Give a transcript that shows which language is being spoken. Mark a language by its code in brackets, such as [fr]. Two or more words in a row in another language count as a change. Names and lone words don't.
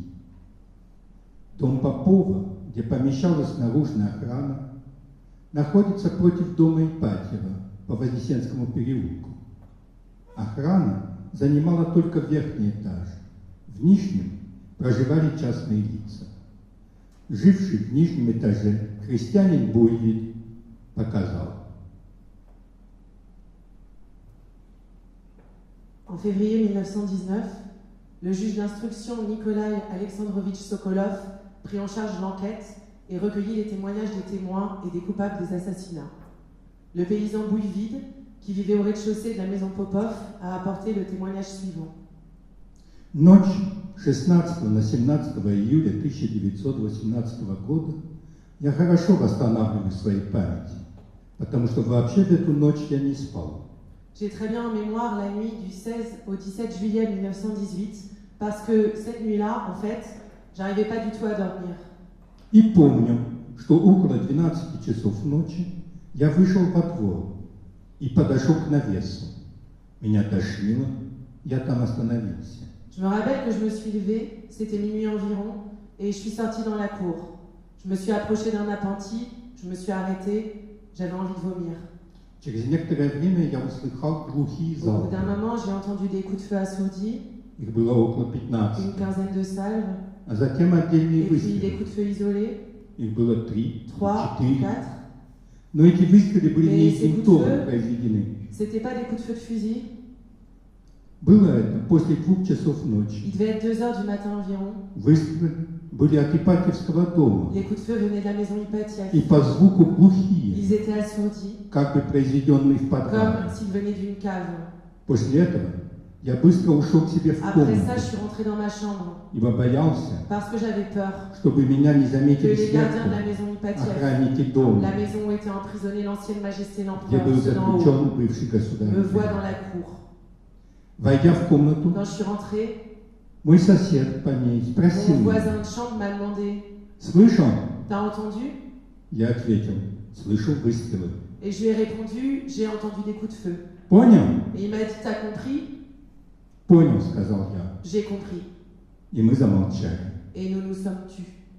[ru] Дом Попова, где помещалась наружная охрана, находится против дома Ипатьева по Вознесенскому переулку. Охрана занимала только верхний этаж. В нижнем проживали частные лица. Живший в нижнем этаже крестьянин Буйвиль показал. [fr] En février 1919, le juge d'instruction Nikolai Alexandrovitch Sokolov prit en charge l'enquête et recueillit les témoignages des témoins et des coupables des assassinats. Le paysan Bouyvide, qui vivait au rez-de-chaussée de la maison Popov, a apporté le témoignage suivant. [ru] Ночь 16 на 17 июля 1918 года я хорошо восстанавливаю свои памяти, потому что вообще в эту ночь я не спал. [fr] J'ai très bien en mémoire la nuit du 16 au 17 juillet 1918, parce que cette nuit-là, en fait, j'arrivais pas du tout à dormir. [ru] И помню, что около 12 часов ночи я вышел во двор и подошел к навесу. Меня тошнило, я там остановился. [fr] Je me rappelle que je me suis levée, c'était minuit environ, et je suis sortie dans la cour. Je me suis approchée d'un appentis, je me suis arrêtée, j'avais envie de vomir. [ru] Через некоторое время я услыхал глухие [fr] Au bout [ru] залпы. [fr] d'un moment, j'ai entendu des coups de feu assourdis, [ru] Их было около 15. [fr] une quinzaine de salves, [ru] А затем отдельные [fr] et puis des [ru] выстрелы. [fr] coups de feu isolés, [ru] Их было 3, [fr] 3, [ru] 4. [fr] 4. [ru] Но эти выстрелы были не [fr] Mais ces coups de [ru] интенсивно [fr] feu, [ru] произведены. [fr] c'était pas des coups de feu de fusil, [ru] Было это после 2 часов ночи. [fr] il devait être 2 heures du matin environ. [ru] Выстрелы были от Ипатьевского дома. [fr] Les coups de feu venaient de la maison Ipatiev. [ru] И по звуку глухие, [fr] Ils étaient assourdis, [ru] как бы произведенные в подвале. [fr] comme s'ils venaient d'une cave. [ru] После этого я быстро ушел к себе в [fr] Après ça, je [ru] комнату, [fr] suis rentrée dans ma chambre, [ru] ибо боялся, [fr] parce que j'avais peur [ru] чтобы меня не [fr] que [ru] заметили [fr] les gardiens de la [ru] сверху [fr] maison Ipatiev, [ru] охранники дома, [fr] la maison où était emprisonnée l'ancienne majesté [ru] где [fr] l'empereur, [ru] был [fr] ceux d'en haut, [ru] заключен бывший государь. [fr] me voient dans la cour. [ru] Войдя в комнату, [fr] Quand je suis rentrée, [ru] мой сосед по ней спросил [fr] mon [ru] меня: [fr] voisin de chambre m'a demandé [ru] «Слышал?» [fr] T'as entendu? [ru] Я ответил: «Слышал выстрелы». [fr] Et je lui ai répondu J'ai entendu des coups de feu. [ru] «Понял?» [fr] Et il m'a dit T'as compris? [ru] «Понял», сказал я. [fr] J'ai compris. [ru] И мы замолчали. [fr] Et nous nous sommes tus.